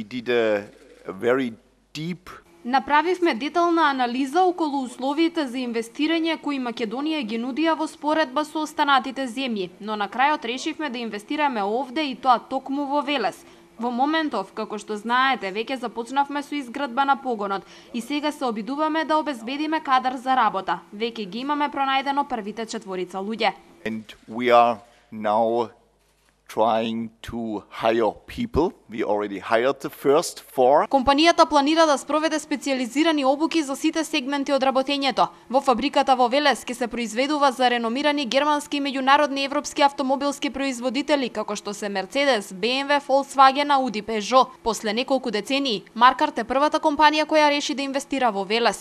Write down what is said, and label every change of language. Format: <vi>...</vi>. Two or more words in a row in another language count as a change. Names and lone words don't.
<mk>Направивме детална анализа околу условиите за инвестирање кои Македонија ги нудија во споредба со останатите земји, но на крајот решивме да инвестираме овде и тоа токму во Велес. Во моментов, како што знаете, веќе започнавме со изградба на погонот и сега се обидуваме да обезбедиме кадар за работа. Веќе ги имаме пронајдено првите 4 луѓе.</mk> <en>And we are now trying to hire people. We already hired the first 4.</en> <mk>Компанијата планира да спроведе специјализирани обуки за сите сегменти од работењето. Во фабриката во Велес ќе се произведува за реномирани германски и меѓународни европски автомобилски производители како што се Mercedes, BMW, Volkswagen, Audi, Peugeot. После неколку децении, Маркарт е првата компанија која реши да инвестира во Велес.</mk>